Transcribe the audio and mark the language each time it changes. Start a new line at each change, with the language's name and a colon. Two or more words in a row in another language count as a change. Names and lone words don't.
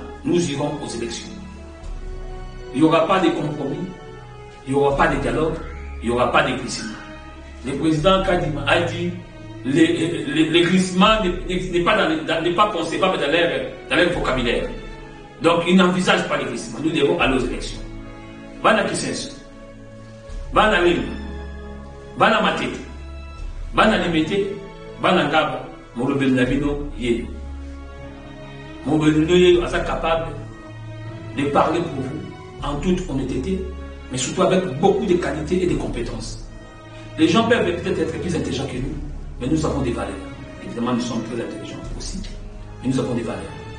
French: Nous irons aux élections. Il n'y aura pas de compromis, il n'y aura pas de dialogue, il n'y aura pas de glissement. Le président Kadima a dit le glissement n'est pas concevable dans leur vocabulaire. Donc, il n'envisage pas le glissement. Nous devons aller aux élections.
Lingala: Bana Kisenso, Bana Lima, Bana Matete, Bana limité, bana ngaba, mon nabino yé.
French: Mon yé est capable de parler pour vous en toute honnêteté, mais surtout avec beaucoup de qualités et de compétences. Les gens peuvent peut-être être plus intelligents que nous, mais nous avons des valeurs. Évidemment, nous sommes très intelligents aussi, mais nous avons des valeurs.